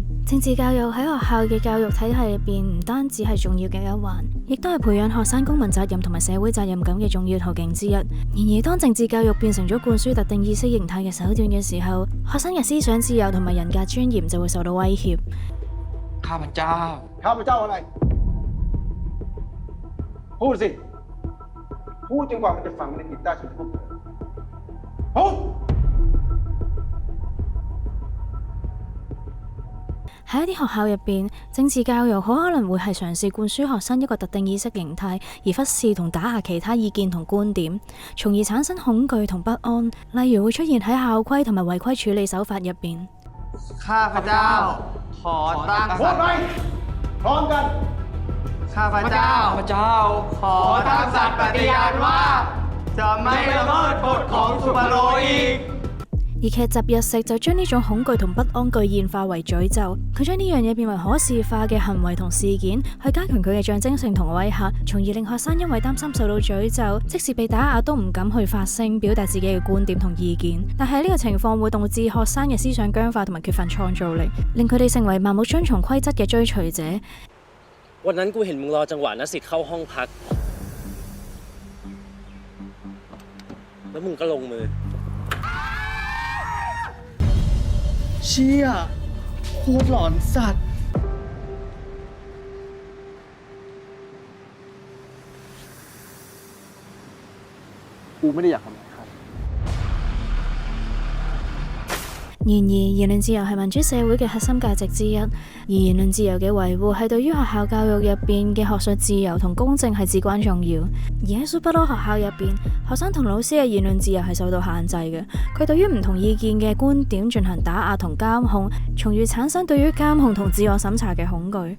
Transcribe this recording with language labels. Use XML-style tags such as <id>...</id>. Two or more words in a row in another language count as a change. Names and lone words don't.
<yue>政治教育喺學校嘅教育體系入邊，唔單止係重要嘅一環，亦都係培養學生公民責任同埋社會責任感嘅重要途徑之一。然而，當政治教育變成咗灌輸特定意識形態嘅手段嘅時候，學生嘅思想自由同埋人格尊嚴就會受到威脅。</yue> <th>ข้าพเจ้าอะไรพูดสิพูดจนกว่ามันจะฝังในจิตใต้สำนึกพวกเธอพูด</th> <yue>喺一啲學校入邊，政治教育好可能會係嘗試灌輸學生一個特定意識形態，而忽視同打壓其他意見同觀點，從而產生恐懼同不安。例如會出現喺校規同埋違規處理手法入邊。</yue> <th>ข้าพเจ้าขอตั้งสัตย์พร้อมกันข้าพเจ้าขอตั้งสัตย์ปฏิญาณว่าจะไม่ละเมิดกฎของสุภโรอีก。</th> <yue>而劇集《日食》就將呢種恐懼同不安具現化為詛咒，佢將呢樣嘢變為可視化嘅行為同事件，去加強佢嘅象徵性同威嚇，從而令學生因為擔心受到詛咒，即使被打壓都唔敢去發聲，表達自己嘅觀點同意見。但係呢個情況會導致學生嘅思想僵化同埋缺乏創造力，令佢哋成為盲目遵從規則嘅追隨者。</yue> <th>วันนั้นกูเห็นมึงรอจังหวะนัดสิทธิ์เข้าห้องพักแล้วมึงก็ลงมือ เชี่ยโคตรหลอนสัตว์กูไม่ได้อยากทำอะไรใคร</th> <yue>然而，言論自由係民主社會嘅核心價值之一，而言論自由嘅維護係對於學校教育入邊嘅學術自由同公正係至關重要。而喺蘇不多學校入邊，學生同老師嘅言論自由係受到限制嘅，佢對於唔同意見嘅觀點進行打壓同監控，從而產生對於監控同自我審查嘅恐懼。</yue>